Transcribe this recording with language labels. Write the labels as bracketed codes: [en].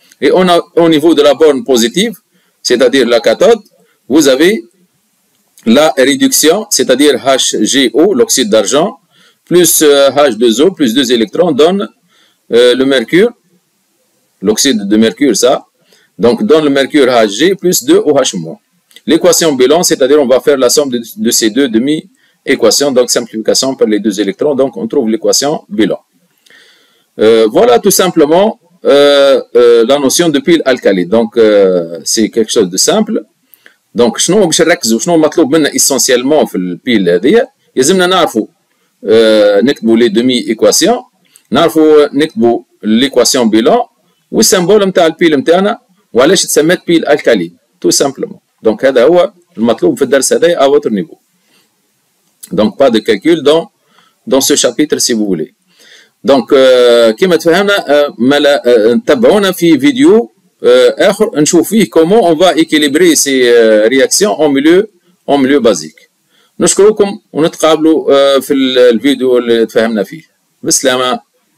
[fr] Et on a au niveau de la borne positive, c'est-à-dire la cathode, vous avez la réduction, c'est-à-dire HgO, l'oxyde d'argent, plus H2O, plus 2 électrons, donne le mercure, l'oxyde de mercure, ça, donc donne le mercure Hg plus 2 OH-. L'équation bilan, c'est-à-dire on va faire la somme de ces deux demi-équations, donc simplification par les 2 électrons, donc on trouve l'équation bilan. Voilà tout simplement la notion de pile alcaline. Donc c'est quelque chose de simple. [ar] Donc شنو باش نركزوا شنو مطلوب منا essentiellement في البيل هذه يلزمنا نعرفوا نكتبوا لي دومي ايكواسيون نعرفوا نكتبوا ليكواسيون بيلون والسيمبول نتاع البيل نتاعنا وعلاش تسمات بيل الكالين تو سامبلومون. دونك هذا هو المطلوب في الدرس هذا [fr] à votre niveau. Donc pas de calcul dans ce chapitre si vous voulez. Donc [ar] كما تفهمنا تابعونا في فيديو اخر نشوف فيه [fr] comment on va équilibrer ces réactions en milieu basique. [ar] نشكركم ونتقابلوا في الفيديو اللي تفهمنا فيه. بالسلامة.